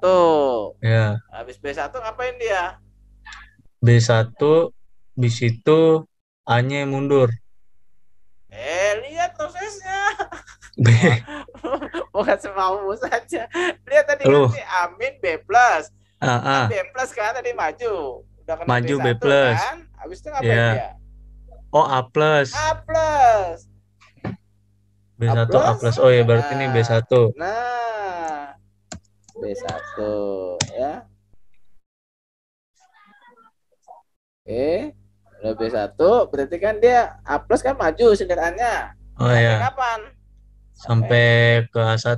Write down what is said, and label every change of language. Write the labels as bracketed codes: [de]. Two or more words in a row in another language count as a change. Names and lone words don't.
[id] Ya. Habis B1 ngapain dia? B1 di situ A-nya mundur. Lihat prosesnya. B. Bukan semaumu saja. Lihat tadi Loh. kan si Amin B plus. A. B plus kan tadi maju. Udah kena Maju B1 B plus. kan? Habis itu ngapain Ya. dia? Oh, A plus. A plus. B1 A A plus. Oh ya, berarti ini B1. Nah, B1 ya. Oke, udah B1 berarti kan dia A plus kan maju sindirannya. Oh Sampai ya, kapan? sampai ke A1.